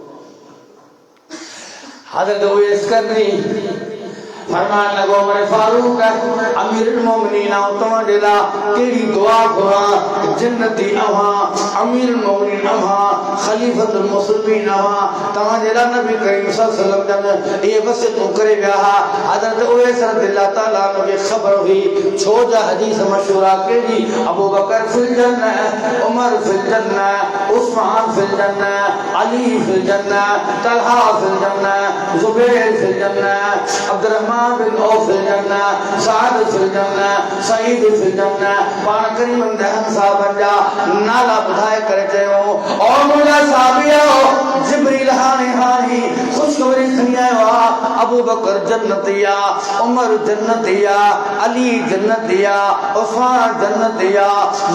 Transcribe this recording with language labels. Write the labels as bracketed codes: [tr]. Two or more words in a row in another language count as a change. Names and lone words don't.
[sd] हज़रत उवैस करनी फरमान लगो उमर फारूक अमीरुल मोमिनीन तव्हांजे लाइ कहिड़ी दुआ घुरां जन्नती अव्हां अमीरुल मोमिनीन अव्हां खलीफतुल मुस्लिमीन अव्हां तव्हांजे लाइ नबी करीम [ar] صلى الله عليه وسلم [sd] इहे वसियतूं करे विया हुआ हज़रत उवैस [ar] رضي الله تعالى عنه [sd] खे ख़बर हुई छो जा हदीस मशहूर आहे कहिड़ी [ar] أبو بكر في الجنة عمر في الجنة عثمان في الجنة علي في الجنة طلحة في الجنة زبير في الجنة عبد الرحمن بن عوف في الجنة سعد في الجنة سعيد في الجنة [sd] पाण करीम दहन साहब जा नाला ॿुधाए करे चयो और मुंहिंजा साबियो जिब्रील हाणे ख़ुशख़बरी खणी आयो आहे अबू बकर जन्नती आहे उमर जन्नती आहे अली जन्नती आहे उस्मान जन्नती आहे